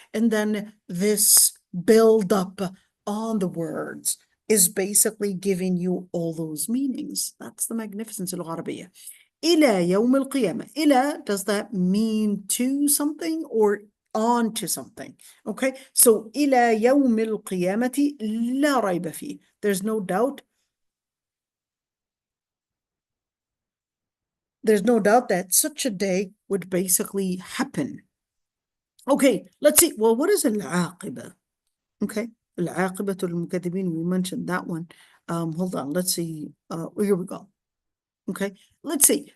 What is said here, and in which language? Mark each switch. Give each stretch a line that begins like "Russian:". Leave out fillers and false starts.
English: And then this build up on the words is basically giving you all those meanings. That's the magnificence of العربية.
Arabic: إلى يوم القيامة.
English: إلى, does that mean to something or on to something? Okay, so
Arabic: إلى يوم القيامة لا ريب فيه.
English: There's no doubt. There's no doubt that such a day would basically happen. Okay, let's see. Well, what is العاقبة? Okay,
Arabic: العاقبة المكذبين,
English: we mentioned that one. Hold on, let's see. Here we go. Okay, let's see.